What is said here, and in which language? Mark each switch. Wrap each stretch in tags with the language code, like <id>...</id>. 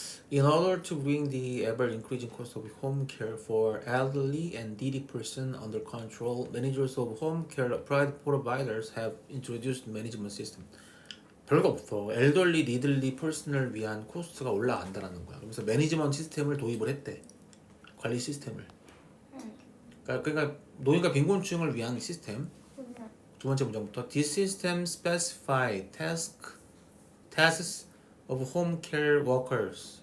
<en>In order to bring the ever-increasing cost of home care for elderly and needy persons under control, managers of home care providers have introduced management system.</en> <ko>별거 없어. 엘더리, 니들리, 퍼스널 위한 코스트가 올라간다라는 거야. 그래서 매니지먼트 시스템을 도입을 했대. 관리 시스템을. 그러니까 노인과 빈곤층을 위한 시스템. 두 번째 문장부터</ko> <en>This system specify tasks of home care workers.</en>